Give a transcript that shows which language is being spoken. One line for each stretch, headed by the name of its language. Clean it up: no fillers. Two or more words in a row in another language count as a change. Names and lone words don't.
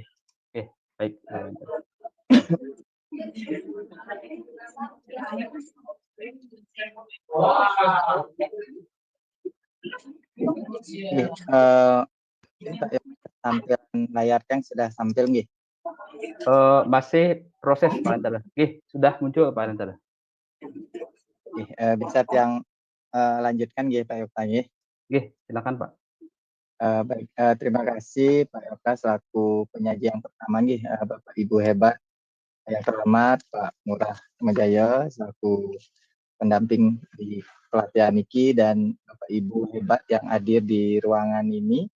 Indonesian: Oke, baik Pak Ariantara. Nggih, ini Pak Yokta, tampilan layar yang sudah tampil nggih? Masih proses Pak Ariantara. Nggih, sudah muncul Pak Ariantara. Nggih, bisa yang lanjutkan nggih Pak Yokta nggih. Nggih, silakan Pak. Baik, terima kasih Pak Yokta selaku penyaji yang pertama nggih, Bapak Ibu hebat yang terhormat Pak Ngurah Atmajaya selaku pendamping di pelatihan niki dan Bapak Ibu hebat yang hadir di ruangan ini.